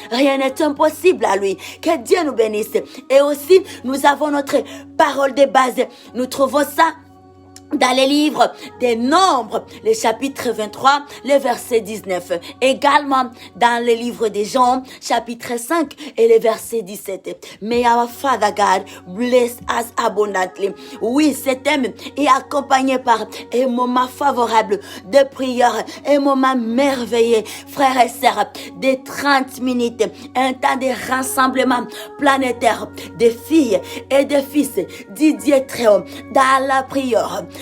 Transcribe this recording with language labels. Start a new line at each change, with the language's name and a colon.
French: Rien n'est impossible à lui. Que Dieu nous bénisse. Et aussi, nous avons notre parole de base. Nous trouvons ça dans les livres des Nombres, le chapitre 23, le verset 19. Également dans le livre des Jean, chapitre 5 et le verset 17.
English: May our Father God bless us abundantly.
French: Oui, cet thème est accompagné par un moment favorable de prière, un moment merveilleux, frères et sœurs, de 30 minutes, un temps de rassemblement planétaire des filles et des fils du Dieu très haut dans la prière.